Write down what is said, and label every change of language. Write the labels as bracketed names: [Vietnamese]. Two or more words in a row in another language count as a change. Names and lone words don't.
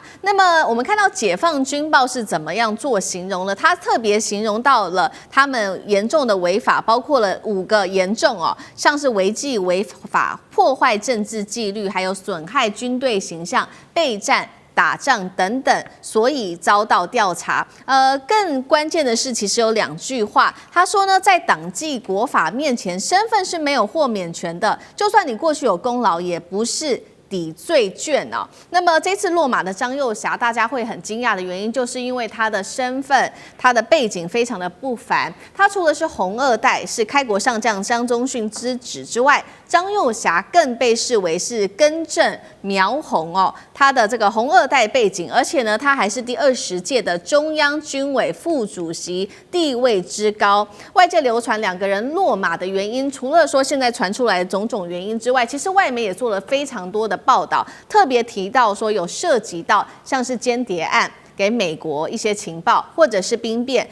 [Chinese] 那麼我們看到解放軍報是怎麼樣做形容了，他特別形容到了他們嚴重的違法，包括了5個嚴重哦，像是違紀違法、破壞政治紀律，還有損害軍隊形象、備戰打仗等等，所以遭到調查。更關鍵的是，其實有2句話，他說呢，在黨紀國法面前，身份是沒有豁免權的，就算你過去有功勞，也不是抵罪券哦。那麼這次落馬的張幼霞，大家會很驚訝的原因，就是因為他的身份、他的背景非常的不凡。他除了是紅二代，是開國上將張宗遜之子之外，張幼霞更被視為是根正苗紅哦。他的这個紅二代背景，而且呢，他還是第20屆的中央軍委副主席，地位之高。外界流傳2個人落馬的原因，除了說現在傳出來的種種原因之外，其實外媒也做了非常多的報道，特別提到說有涉及到像是間諜案，給美國一些情報，或者是兵變。